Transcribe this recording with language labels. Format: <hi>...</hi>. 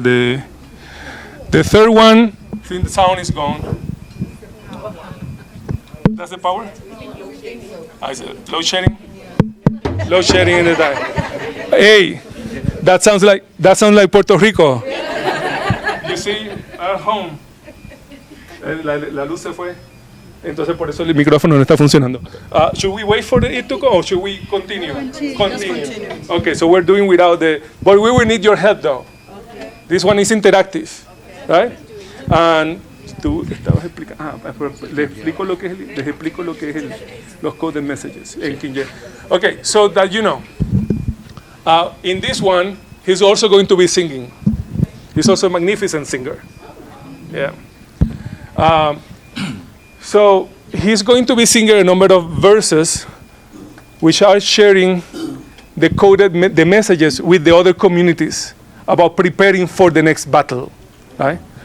<en>The third one. I think the sound is gone. That's the power. Is it load shedding? Load shedding in the time. Hey, that sounds like Puerto Rico. You see, at home.</en> <es>La luz se fue, entonces por eso el micrófono no está funcionando.</es> <en>Should we wait for it to go, or should we continue? Continue. Okay, so we're doing without the, but we will need your help though. Okay. This one is interactive, right?</en> <es>And tú estabas explicando, les explico lo que es los</es> <en>coded messages</en> <es>en Kinje.</es> <en>Okay, so that you know, in this one, he's also going to be singing. He's also a magnificent singer. Yeah. So he's going to be singing a number of verses which are sharing the messages with the other communities about preparing for the next battle, right?</en>